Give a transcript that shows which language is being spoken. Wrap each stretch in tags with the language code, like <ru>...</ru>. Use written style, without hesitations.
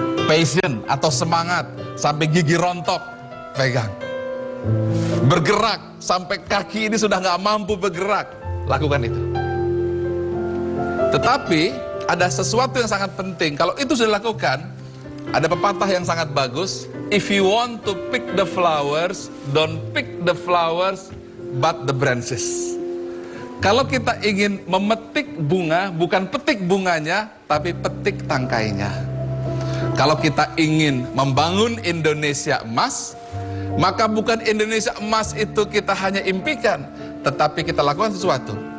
<id>Passion atau semangat sampai gigi rontok pegang. Bergerak sampai kaki ini sudah nggak mampu bergerak, lakukan itu. Tetapi ada sesuatu yang sangat penting. Kalau itu sudah dilakukan, ada pepatah yang sangat bagus.</id> <en>If you want to pick the flowers, don't pick the flowers, but the branches.</en> <id>Kalau kita ingin memetik bunga, bukan petik bunganya, tapi petik tangkainya. Kalau kita ingin membangun Indonesia emas, maka bukan Indonesia emas itu kita hanya impikan, tetapi kita lakukan sesuatu.</id>